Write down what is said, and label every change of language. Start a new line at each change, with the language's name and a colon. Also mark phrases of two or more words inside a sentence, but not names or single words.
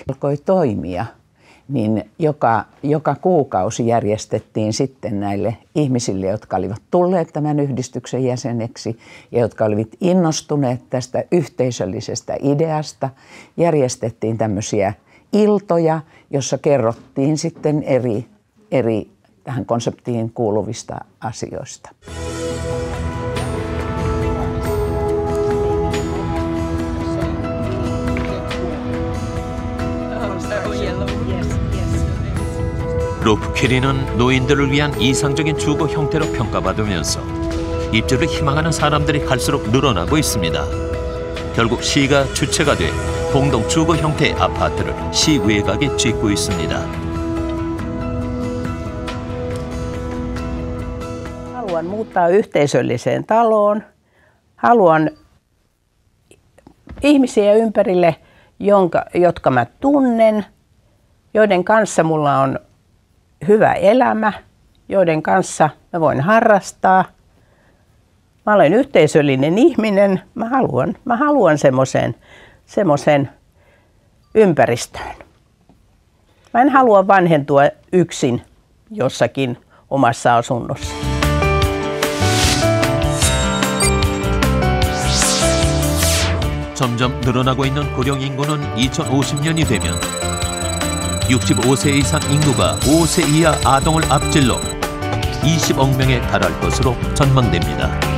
Finnish: Alkoi toimia, niin joka kuukausi järjestettiin sitten näille ihmisille, jotka olivat tulleet tämän yhdistyksen jäseneksi ja jotka olivat innostuneet tästä yhteisöllisestä ideasta, järjestettiin tämmöisiä iltoja, jossa kerrottiin sitten eri tähän konseptiin kuuluvista asioista.
Korean: 로프키리는 노인들을 위한 이상적인 주거 형태로 평가받으면서 입주를 희망하는 사람들이 갈수록 늘어나고 있습니다. 결국 시가 주체가 돼 공동 주거 형태의 아파트를 시 외곽에 짓고 있습니다.
Finnish: Haluan muuttaa yhteisölliseen taloon. Haluan ihmisiä ympärille, jotka mä tunnen, joiden kanssa mulla on hyvä elämä, joiden kanssa mä voin harrastaa. Mä olen yhteisöllinen ihminen. Mä haluan semmoisen ympäristöön. Mä en halua vanhentua yksin jossakin omassa asunnossa.
Korean: 점점 늘어나고 있는 고령 인구는 2050년이 되면 65세 이상 인구가 5세 이하 아동을 앞질러 20억 명에 달할 것으로 전망됩니다.